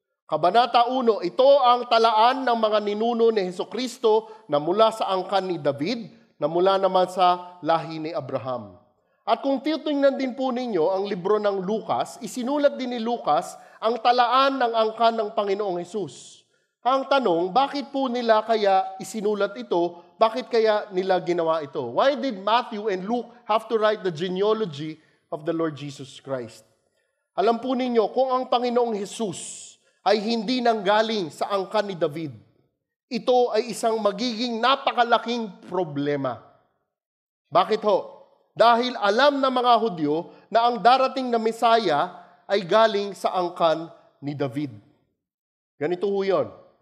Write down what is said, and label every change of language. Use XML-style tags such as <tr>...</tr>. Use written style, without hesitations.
<tl>Kabanata 1, ito ang talaan ng mga ninuno ni Hesukristo na mula sa angkan ni David, na mula naman sa lahi ni Abraham. At kung titingnan din po ninyo ang libro ng Lucas, isinulat din ni Lucas ang talaan ng angkan ng Panginoong Hesus. Ang tanong, bakit po nila kaya isinulat ito Bakit kaya nila ginawa ito?</tl> <en>Why did Matthew and Luke have to write the genealogy of the Lord Jesus Christ?</en> <tl>Alam po ninyo, kung ang Panginoong Jesus ay hindi nanggaling sa angkan ni David, ito ay isang magiging napakalaking problema. Bakit ho? Dahil alam ng mga Hudyo na ang darating na Mesaya ay galing sa angkan ni David. Ganito ho yun.</tl>